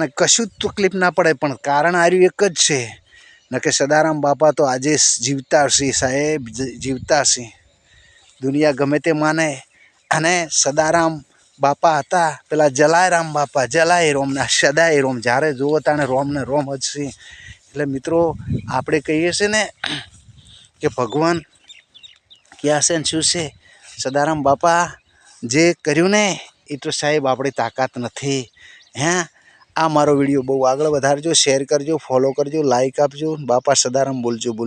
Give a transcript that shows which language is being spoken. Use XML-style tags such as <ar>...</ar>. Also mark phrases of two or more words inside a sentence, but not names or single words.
<gu>કશું તકલીફ ના પડે પણ કારણ આર્યું એક જ છે નકે સદારામ બાપા તો આજે જીવતા છે સાહેબ જીવતા છે દુનિયા ગમે તે માને અને સદારામ બાપા હતા પેલા જલારામ બાપા જલાય રોમ ના સદાય રોમ જ્યારે જોવો તાણે રોમ ને રોમ જ છે એટલે મિત્રો આપણે કહીએ છે ને કિ ભગવાન ક્યા છે શું છે સદારામ બાપા જે કર્યું ને એ તો સાહેબ આપણી તાકત નથી હે આ મારો વિડિયો બહુ આગળ વધારજો શેર કરજો ફોલો કરજો લાઇક આપજો બાપા સદારામ બોલજો બોલજો।</gu>